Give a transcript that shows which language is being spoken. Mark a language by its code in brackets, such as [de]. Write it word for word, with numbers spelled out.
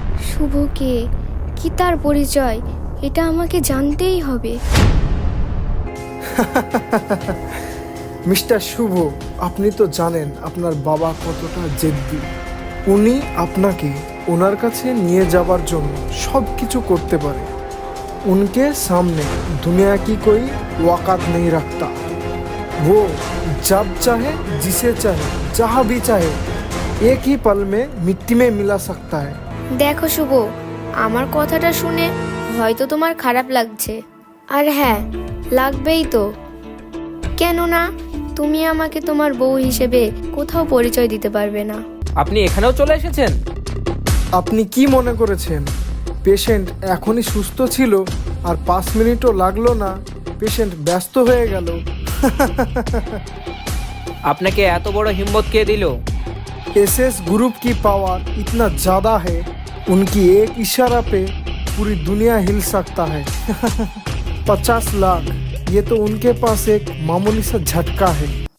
[bn] শুভ কে, কি তার পরিচয়, এটা আমাকে জানতেই হবে। মিস্টার শুভ, আপনি তো জানেন আপনার বাবা কতটা জেদ্দি। উনি আপনাকে ওনার কাছে নিয়ে যাবার জন্য সব কিছু করতে পারে। [hi] উনকে সামনে দুনিয়া কি कोई औकात नहीं रखता, वो जब चाहे जिसे चाहे जहाँ भी चाहे एक ही पल में मिट्टी में मिला सकता है। [bn] দেখো শুভ, আমার কথাটা শুনে হয়তো তোমার খারাপ লাগছে, আর হ্যাঁ লাগবেই তো, কেননা তুমি আমাকে তোমার বউ হিসেবে কোথাও পরিচয় দিতে পারবে না। আপনি এখানেও চলে এসেছেন? আপনি কি মনে করেছেন পেশেন্ট এখনই সুস্থ ছিল আর পাঁচ মিনিটও লাগলো না পেশেন্ট ব্যস্ত হয়ে গেল? আপনাকে এত বড় হিম্মত কে দিল? [hi] एस एस ग्रुप की पावर इतना ज़्यादा है, उनकी एक इशारा पे पूरी दुनिया हिल सकता है। पचास लाख ये तो उनके पास एक मामूली सा झटका है।